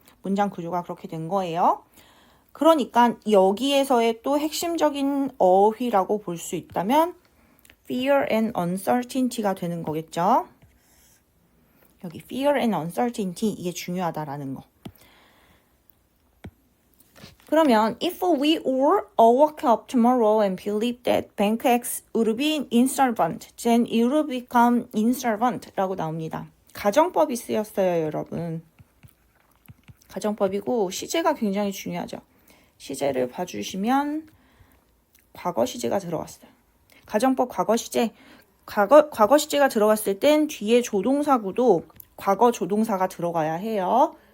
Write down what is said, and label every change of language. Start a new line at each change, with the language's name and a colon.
Korean: 문장 구조가 그렇게 된 거예요. 그러니까 여기에서의 또 핵심적인 어휘라고 볼 수 있다면
English: fear and uncertainty
Korean: 가 되는 거겠죠. 여기
English: fear and uncertainty
Korean: 이게 중요하다라는 거. 그러면
English: if we all wake up tomorrow and believe that bank X would be insolvent, then it would become insolvent라고 나옵니다.
Korean: 가정법이 쓰였어요, 여러분. 가정법이고 시제가 굉장히 중요하죠. 시제를 봐주시면 과거 시제가 들어갔어요. 가정법 과거 시제. 과거 시제가 들어갔을 땐 뒤에 조동사구도 과거 조동사가 들어가야 해요.